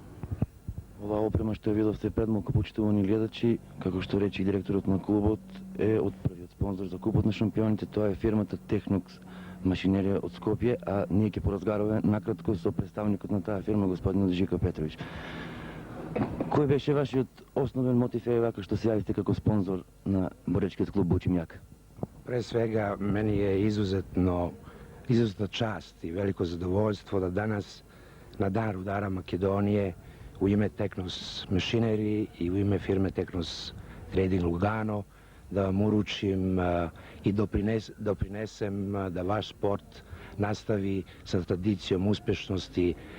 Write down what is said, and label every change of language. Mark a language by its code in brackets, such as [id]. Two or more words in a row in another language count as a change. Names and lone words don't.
[mk] Оваа опрема што ја видовте пред малку, почитувани гледачи, како што рече и директорот на клубот, е од првиот спонзор за Купот на шампионите. Тоа е фирмата Технокс машинерија од Скопје, а ние ќе поразговараме накратко со представникот на таа фирма, господин Жика Петрович. Кој беше вашиот основен мотив, вака што се јавите како спонзор на боречкиот клуб Бучим Јак? [sr] Pre svega, meni je izuzetna čast i veliko zadovoljstvo da danas na Dan rudara Makedonije u ime Teknos Machinery i u ime firme Teknos Trading Lugano da vam uručim i doprinesem da vaš sport nastavi sa tradicijom uspešnosti